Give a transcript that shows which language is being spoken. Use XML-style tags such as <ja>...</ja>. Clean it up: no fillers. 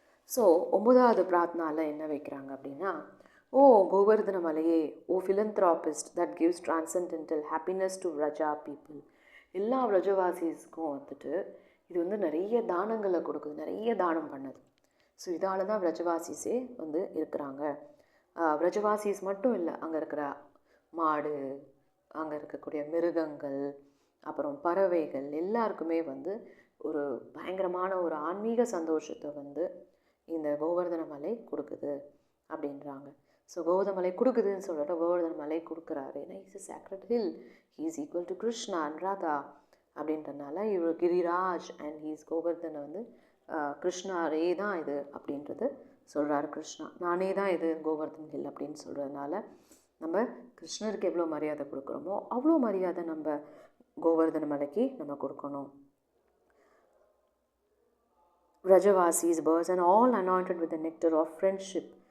<ta>So 9வது பிரார்த்தனால என்ன வைக்கிறாங்க அப்படின்னா, ஓ கோவர்தன மலையே,</ta> <en>ஓ philanthropist that gives transcendental happiness to Vraja people.</en> <ta>எல்லா விரஜவாசிஸ்க்கும் வந்துட்டு இது வந்து நிறைய தானங்களை கொடுக்குது, நிறைய தானம் பண்ணுது. ஸோ இதால் தான் விரஜவாசிஸே வந்து இருக்கிறாங்க. விரஜவாசிஸ் மட்டும் இல்லை, அங்கே இருக்கிற மாடு, அங்கே இருக்கக்கூடிய மிருகங்கள், அப்புறம் பறவைகள் எல்லாருக்குமே வந்து ஒரு பயங்கரமான ஒரு ஆன்மீக சந்தோஷத்தை வந்து இந்த கோவர்தன மலை கொடுக்குது அப்படின்றாங்க. ஸோ கோவர்தன மலை கொடுக்குதுன்னு சொல்லிட்டு கோவர்தன மலை கொடுக்குறாரு. ஏன்னா is</ta> <en>a sacred hill, he is equal to Krishna and Radha</en> <ta>அப்படின்றனால இவர் கிரிராஜ் அண்ட் ஹீஸ் கோவர்தனை வந்து கிருஷ்ணாரே தான் இது அப்படின்றது சொல்கிறாரு. கிருஷ்ணா நானே தான் இது கோவர்தன் ஹில் அப்படின்னு சொல்கிறதுனால நம்ம கிருஷ்ணருக்கு எவ்வளோ மரியாதை கொடுக்குறோமோ அவ்வளோ மரியாதை நம்ம கோவர்தன மலைக்கு நம்ம கொடுக்கணும்.</ta> <en>Vrajavasis, birds and all anointed with the nectar of friendship.</en>